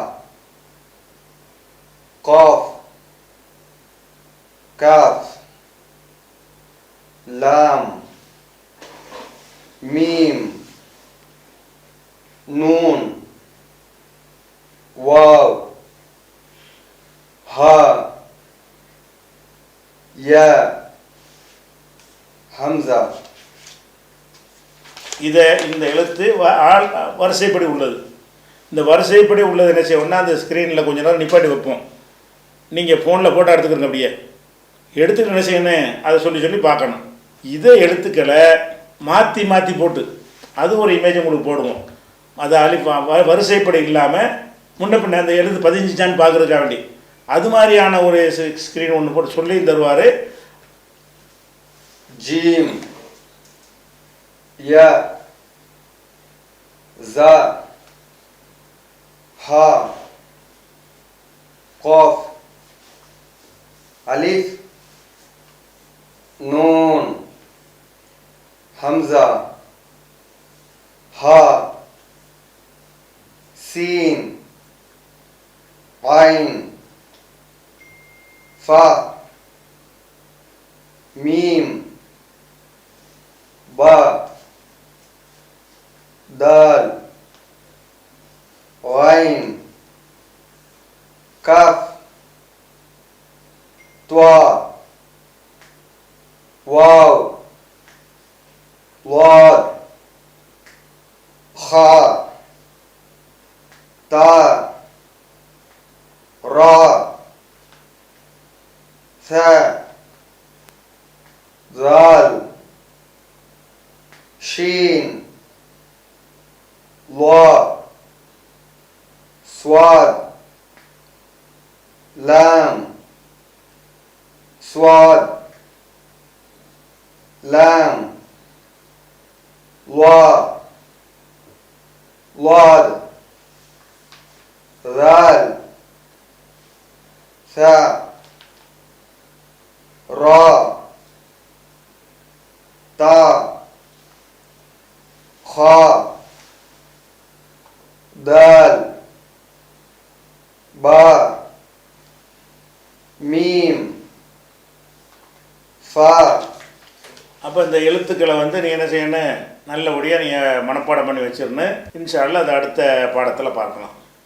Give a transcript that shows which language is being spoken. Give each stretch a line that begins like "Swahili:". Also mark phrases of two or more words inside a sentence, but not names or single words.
Arabic: قاف كاف لام ميم نون واو ها يا ஹம்சா.
Tamil: இந்த எழுத்து வரிசைப்படி உள்ளது. இந்த வரிசைப்படி உள்ளது என்ன செய்வோம்னா, அந்த ஸ்க்ரீனில் கொஞ்ச நேரம் நிப்பாட்டி வைப்போம். நீங்கள் ஃபோனில் ஃபோட்டோ எடுத்துக்கிறங்க, அப்படியே எடுத்துக்கிட்டு என்ன செய்யணும் அதை சொல்லி பார்க்கணும். இதை எழுத்துக்களை மாற்றி போட்டு அது ஒரு இமேஜ் உங்களுக்கு போடுவோம். அது வரிசைப்படி இல்லாமல் முன்ன பின்ன அந்த எழுத்து பதிஞ்சிச்சான்னு பார்க்குறதுக்காக வேண்டி அது மாதிரியான ஒரு ஸ்க்ரீன் ஒன்று போட்டு சொல்லி தருவார்.
Arabic: جيم، يا، جا، ها, قاف ألف نون همزة ها سين عين فا ميم با دال غين كاف طا واو ضاد خا تا را ثا ذال شين ضاد لام صاد لام وا ضاد ذال ثاء را تا خا دال با ميم فا.
Tamil: அப்போ இந்த எழுத்துக்களை வந்து நீ என்ன செய்யணும், நல்லபடியாக நீங்கள் மனப்பாடம் பண்ணி வச்சிடணும்.
Arabic: إن شاء الله
Tamil: அதை அடுத்த பாடத்தில் பார்க்கலாம்.